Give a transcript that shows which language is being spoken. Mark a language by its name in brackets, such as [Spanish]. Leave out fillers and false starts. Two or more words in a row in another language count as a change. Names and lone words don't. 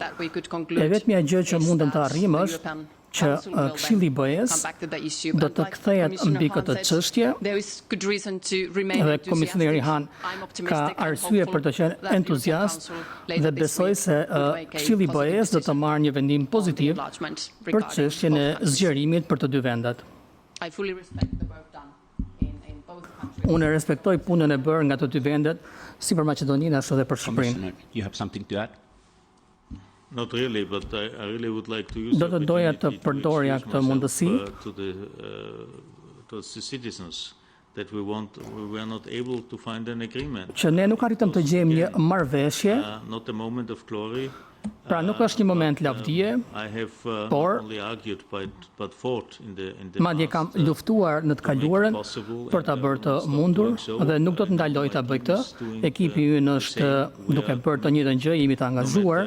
[Albanian] E vetmja gjë që mundem të arrijmë është që Këshilli i BE-s do të kthehet mbi këtë çështje dhe komisioneri Hahn ka arsye për të qenë entuziast dhe besoj se Këshilli i BE-s do të marrë një vendim pozitiv për çështjen e zgjerimit për të dy vendet. Unë respektoj punën e bërë nga të dy vendet, si për Maqedoninë ashtu edhe për Shqipërinë. [English] You have something to add? Not really, but I really would like to use [Albanian] Do të doja të përdorja këtë mundësi [English] to the citizens that we were not able to find an agreement. [Albanian] që ne nuk arritëm të gjejmë një marrëveshje, [English] Not a moment of glory. [Albanian] pra nuk është një moment lavdie, por madje kam luftuar në të kaluarën për ta bërë të mundur dhe nuk do të ndaloj ta bëj këtë. Ekipi ynë është duke bërë të njëjtën gjë, jemi të angazhuar.